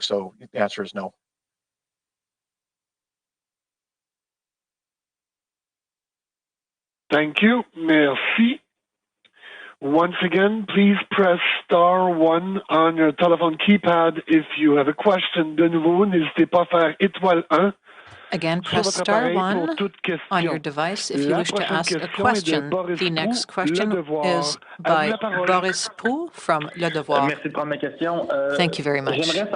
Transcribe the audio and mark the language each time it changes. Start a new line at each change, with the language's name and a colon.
English: So the answer is no. Thank you.
French: Merci.
English: Once again, please press *1 on your telephone keypad if you have a question.
French: De nouveau, n'hésitez pas à faire étoile 1.
English: Again, press *1 on your device if you wish to ask a question. The next question is by Boris Pou from Le Devoir. Thank you very much.